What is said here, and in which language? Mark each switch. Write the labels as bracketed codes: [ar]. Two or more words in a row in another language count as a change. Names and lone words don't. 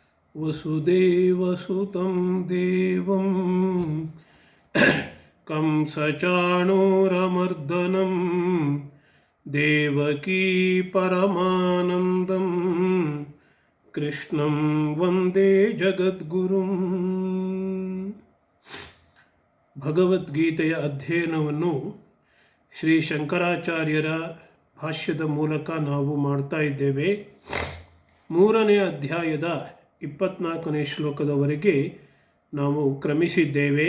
[sa] ವಸುದೇವಸುತಂ ದೇವಂ ಕಂಸಚಾಣೂರಮರ್ದನಂ ದೇವಕೀ ಪರಮಾನಂದಂ ಕೃಷ್ಣಂ ವಂದೇ ಜಗದ್ಗುರುಂ. [kn] ಭಗವದ್ಗೀತೆಯ ಅಧ್ಯಯನವನ್ನು ಶ್ರೀ ಶಂಕರಾಚಾರ್ಯರ ಭಾಷ್ಯದ ಮೂಲಕ ನಾವು ಮಾಡ್ತಾ ಇದ್ದೇವೆ. 3ನೇ ಅಧ್ಯಾಯದ 24ನೇ ಶ್ಲೋಕದವರೆಗೆ ನಾವು ಕ್ರಮಿಸಿದ್ದೇವೆ.